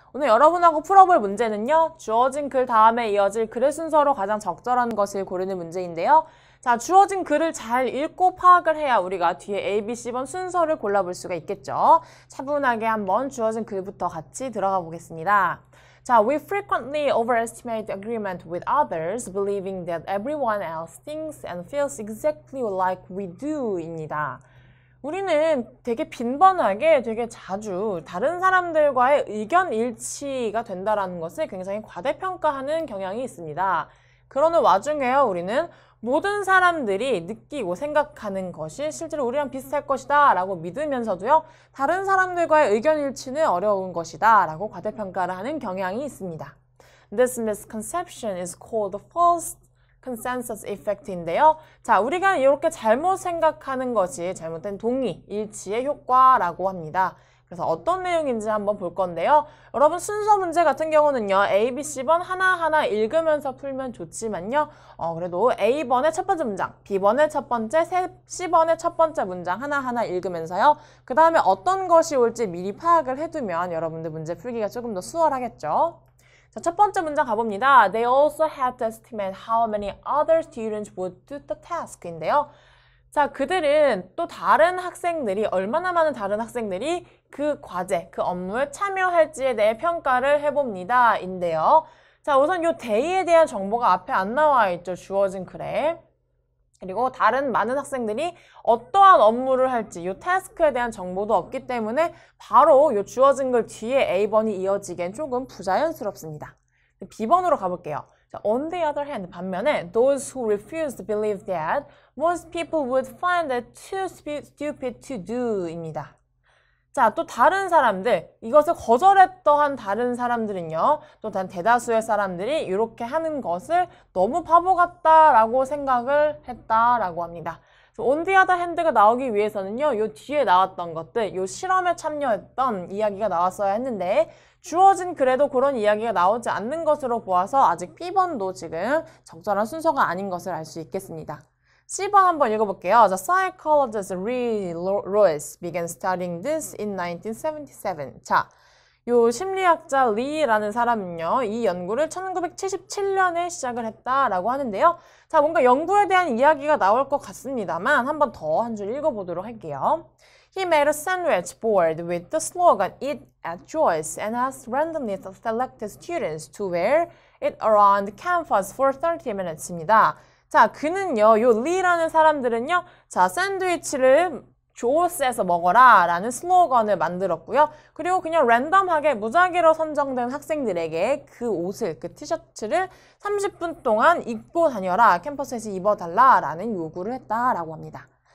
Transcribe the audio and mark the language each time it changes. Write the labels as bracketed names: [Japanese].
[Korean] 오늘 여러분하고 풀어볼 문제는요. 주어진 글 다음에 이어질 글의 순서로 가장 적절한 것을 고르는 문제인데요. 자, 주어진 글을 잘 읽고 파악을 해야 우리가 뒤에 A, B, C번 순서를 골라볼 수가 있겠죠. 차분하게 한번 주어진 글부터 같이 들어가 보겠습니다. [English] 자, we frequently overestimate the agreement with others, believing that everyone else thinks and feels exactly like we do 입니다. [Korean] 우리는 되게 빈번하게 되게 자주 다른 사람들과의 의견 일치가 된다는 것을 굉장히 과대평가하는 경향이 있습니다. 그러는 와중에요, 우리는 모든 사람들이 느끼고 생각하는 것이 실제로 우리랑 비슷할 것이다 라고 믿으면서도요, 다른 사람들과의 의견 일치는 어려운 것이다 라고 과대평가를 하는 경향이 있습니다. [English] This misconception is called the false consensus effect인데요. [Korean] 자, 우리가 이렇게 잘못 생각하는 것이 잘못된 동의, 일치의 효과라고 합니다. 그래서 어떤 내용인지 한번 볼 건데요. 여러분 순서 문제 같은 경우는요. A, B, C번 하나하나 읽으면서 풀면 좋지만요. 그래도 A번의 첫 번째 문장, B번의 첫 번째, C번의 첫 번째 문장 하나하나 읽으면서요. 그 다음에 어떤 것이 올지 미리 파악을 해두면 여러분들 문제 풀기가 조금 더 수월하겠죠. 자, 첫 번째 문장 가봅니다. [English] They also had to estimate how many other students would do the task인데요. [Korean] 자, 그들은 또 다른 학생들이, 얼마나 많은 다른 학생들이 그 과제, 그 업무에 참여할지에 대해 평가를 해봅니다. 인데요. 자, 우선 요 they에 대한 정보가 앞에 안 나와 있죠. 주어진 글에. 그리고 다른 많은 학생들이 어떠한 업무를 할지 이 태스크에 대한 정보도 없기 때문에 바로 이 주어진 글 뒤에 A번이 이어지기엔 조금 부자연스럽습니다. B번으로 가볼게요. [English] 자, on the other hand, [Korean] 반면에 [English] those who refused believe that most people would find it too stupid to do 입니다. [Korean] 자, 또 다른 사람들, 이것을 거절했던 다른 사람들은요, 또 다른 대다수의 사람들이 이렇게 하는 것을 너무 바보 같다라고 생각을 했다라고 합니다. [English] on the other hand [Korean] 가 나오기 위해서는요, 요 뒤에 나왔던 것들, 요 실험에 참여했던 이야기가 나왔어야 했는데, 주어진 글에도 그런 이야기가 나오지 않는 것으로 보아서 아직 B번도 지금 적절한 순서가 아닌 것을 알 수 있겠습니다. C번 한번 읽어볼게요. [English] The psychologist Lee Royce began studying this in 1977. [Korean] 자, 요 심리학자 리라는 사람은요, 이 연구를 1977년에 시작을 했다라고 하는데요. 자, 뭔가 연구에 대한 이야기가 나올 것 같습니다만 한번 더 한 줄 읽어보도록 할게요. [English] He made a sandwich board with the slogan Eat at Joyce and asked randomly selected students to wear it around campus for 30 minutes입니다. [Korean] 자, 그는요, 요 리라는 사람들은요, 자, 샌드위치를 조스에서 먹어라 라는 슬로건을 만들었고요. 그리고 그냥 랜덤하게 무작위로 선정된 학생들에게 그 옷을, 그 티셔츠를 30분 동안 입고 다녀라, 캠퍼스에서 입어달라 라는 요구를 했다라고 합니다.